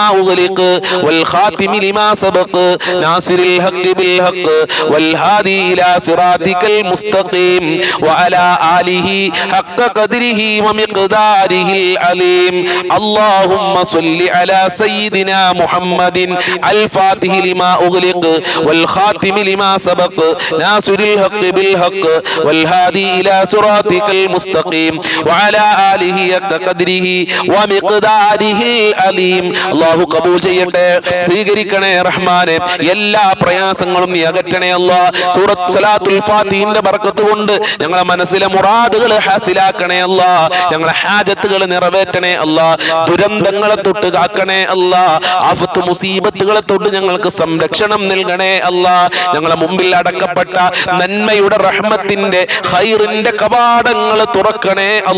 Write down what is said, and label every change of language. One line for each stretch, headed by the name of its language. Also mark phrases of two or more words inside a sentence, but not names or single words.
Arabic: أغلق والخاتم لما سبق ناصر الحق بالحق والهادي إلى صراطك المستقيم وعلى آله حق قدره ومقداره العليم اللهم صل على سيدنا محمد الفاتح لما أغلق والخاتم لما سبق ناصر الحق بالحق والهادي إلى صراطك المستقيم وعلى آله حق قدره ومقداره العليم الله
Malayalam: قبول ചെയ്യട്ടെ സ്വീകരിക്കണേ റഹ്മാനെ എല്ലാ പ്രയാസങ്ങളും നീ അകറ്റണേ അല്ലാഹ് സൂറത്ത് സലാത്തുൽ ഫാത്തിഹിന്റെ ബർക്കത്ത് കൊണ്ട് ഞങ്ങളുടെ മനസ്സിലെ മുറാദുകൾ ഹാസിലാക്കണേ അല്ലാഹ് ഞങ്ങളുടെ ഹാജത്തുകൾ നിറവേറ്റണേ അല്ലാഹ് ദുരന്തങ്ങളെ തൊട്ട് കാക്കണേ അല്ലാഹ് ആഫത്ത് മുസീബത്തുകളെ തൊട്ട് ഞങ്ങൾക്ക് സംരക്ഷണം നൽകണേ അല്ലാഹ് ഞങ്ങളുടെ മുമ്പിൽ അടക്കപ്പെട്ട നന്മയുടെ റഹ്മത്തിന്റെ ഖൈറിന്റെ കവാടങ്ങൾ തുറക്കണേ